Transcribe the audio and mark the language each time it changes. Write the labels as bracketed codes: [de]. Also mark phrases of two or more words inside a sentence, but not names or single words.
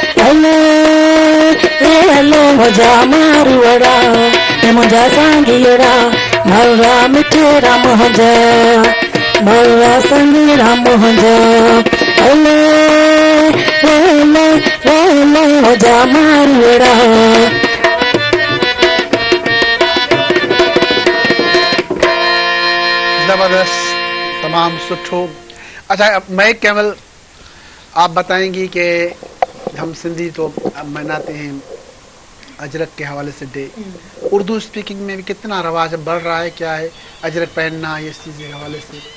[sd] ले मजा मारुड़ा ये मजा सांगियड़ा मारुड़ा मिठड़ा मोहजा मारुड़ा सांगियड़ा मोहजा मजा मारुड़ा सुठो। [ur] اچھا میں کیول آپ بتائیں گی کہ ہم سندھی تو مناتے ہیں اجرک کے حوالے سے ڈے، اردو اسپیکنگ میں بھی کتنا رواج بڑھ رہا ہے، کیا ہے اجرک پہننا یہ چیز کے حوالے سے?